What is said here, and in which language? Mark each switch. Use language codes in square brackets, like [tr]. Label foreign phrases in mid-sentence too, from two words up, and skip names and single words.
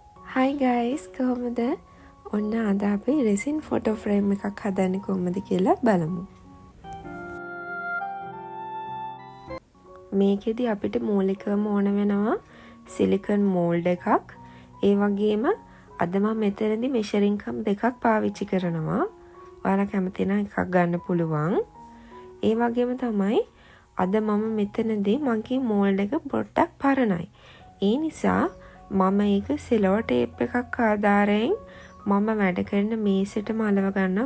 [en] Hi guys, [si] කොහොමද? ඔන්න අද අපි [en] resin photo frame [si] එකක් හදන්නේ කොහොමද කියලා බලමු. මේකෙදි අපිට මූලිකවම ඕන වෙනවා [en] silicone mold [si] එකක්. ඒ වගේම අද මම මෙතනදී [en] measuring cup [si] දෙකක් පාවිච්චි කරනවා. ඔයාලා කැමති නම් එකක් ගන්න පුළුවන්. ඒ වගේම තමයි අද මම මෙතනදී මගේ mold එක පොඩ්ඩක් පරණයි. ඒ නිසා මම ඒක [en] cello tape [si] එකක් ආධාරයෙන් මම වැඩ කරන මේසෙටම අලව ගන්නවා.